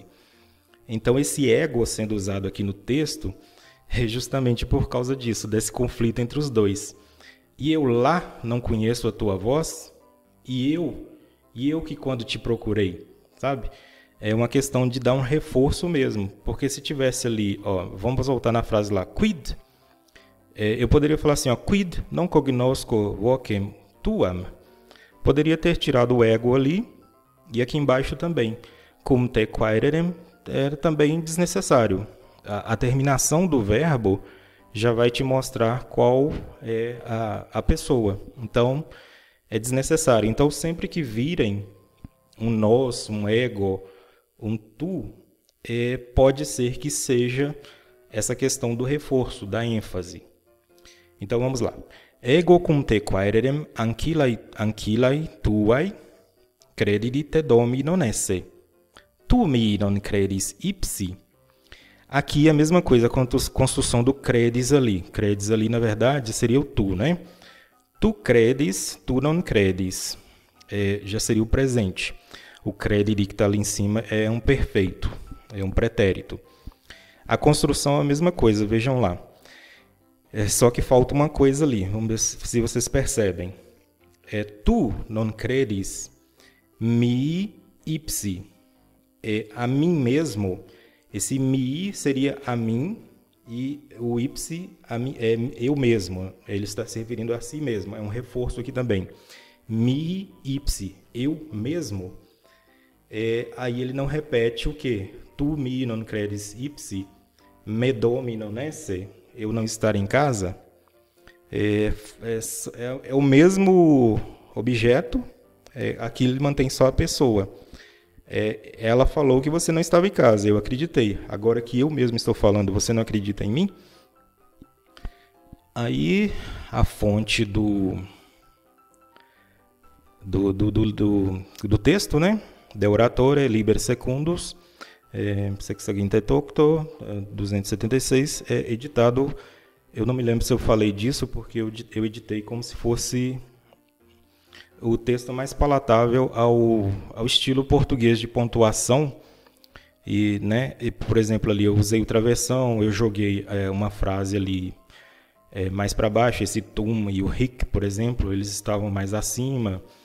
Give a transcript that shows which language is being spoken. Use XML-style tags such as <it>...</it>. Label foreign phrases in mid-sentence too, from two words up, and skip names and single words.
<pt>Então, esse ego sendo usado aqui no texto é justamente por causa disso, desse conflito entre os dois. E eu lá não conheço a tua voz, e eu que quando te procurei, sabe? É uma questão de dar um reforço mesmo, porque se tivesse ali, vamos voltar na frase lá, quid, eu poderia falar assim,</pt> <la>quid non cognosco vocem tuam.</la> <pt>Poderia ter tirado o ego ali, e aqui embaixo também.</pt> <la>Cum te quaerem</la> <pt>era também desnecessário. A terminação do verbo já vai te mostrar qual é a pessoa. Então, é desnecessário. Então, sempre que virem um nós, um ego, um tu, pode ser que seja essa questão do reforço, da ênfase. Então vamos lá.</pt> <la>Ego cum te quaerem ancillai tuai credite domi non esse. Tu mi non credis ipsi.</la> <pt>Aqui é a mesma coisa quanto a construção do credis ali. Credis ali, na verdade, seria o tu, né?</pt> <la>Tu credes, tu non credis.</la> <pt>Já seria o presente. O credere que está ali em cima é um perfeito, é um pretérito. A construção é a mesma coisa, vejam lá. Só que falta uma coisa ali, vamos ver se vocês percebem.</pt> <la>Tu non credis mi ipsi.</la> <pt>A mim mesmo, esse mi seria a mim e o ipsi é eu mesmo. Ele está se referindo a si mesmo, é um reforço aqui também.</pt> <la>Mi ipsi,</la> <pt>eu mesmo. Aí ele não repete o quê?</pt> <la>Tu mi non credis ipsi, me domi non esse,</la> <pt>eu não estar em casa. É o mesmo objeto, aqui ele mantém só a pessoa. Ela falou que você não estava em casa, eu acreditei. Agora que eu mesmo estou falando, você não acredita em mim? Aí a fonte do texto, né?</pt> <la>De oratore liber secundus, sexagintecto, 276,</la> <pt>é editado. Eu não me lembro se eu falei disso, porque eu editei como se fosse o texto mais palatável ao estilo português de pontuação. E, por exemplo, ali eu usei o travessão, eu joguei uma frase ali mais para baixo, esse tum e o ric, por exemplo, eles estavam mais acima.</pt>